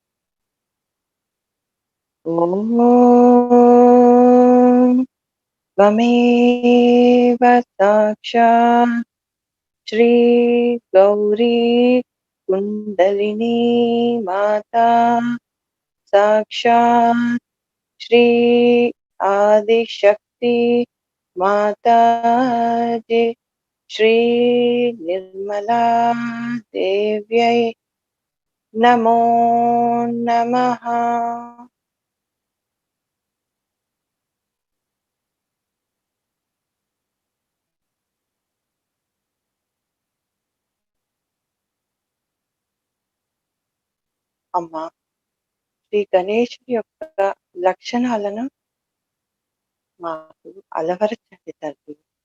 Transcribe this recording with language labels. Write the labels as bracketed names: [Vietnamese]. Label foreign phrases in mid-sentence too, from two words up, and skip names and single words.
[Sanskrit] ఓం త్వమేవ సాక్షాత్ శ్రీ గౌరీ కుండలిని మాతా సాక్షాత్ శ్రీ ఆదిశక్తి మాతాజీ श्री निर्मला देव्यै नमो नमः। [Telugu] అమ్మా, శ్రీ గణేశుడి యొక్క లక్షణాలను మాకు అలవరచండి తల్లి.